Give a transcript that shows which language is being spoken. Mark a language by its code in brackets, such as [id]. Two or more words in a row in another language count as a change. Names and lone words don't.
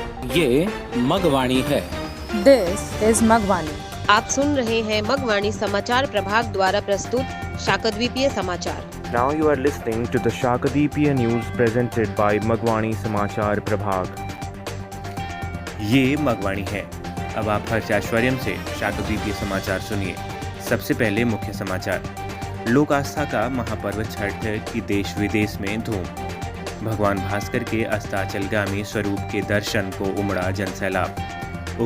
[hi] ये मगवाणी है। [en] This is Magwani. [hi] आप सुन रहे हैं मगवाणी समाचार प्रभाग द्वारा प्रस्तुत शाकद्वीपीय समाचार। [en] Now you are listening to the Shakadweepiya news presented by Magwani [hi] समाचार प्रभाग। ये मगवाणी है। अब आप हर्ष ऐश्वर्यम से शाकद्वीपीय समाचार सुनिए। सबसे पहले मुख्य समाचार। लोक आस्था का महापर्व छठ की देश विदेश में धूम। भगवान भास्कर के अस्ताचलगामी स्वरूप के दर्शन को उमड़ा जनसैलाब।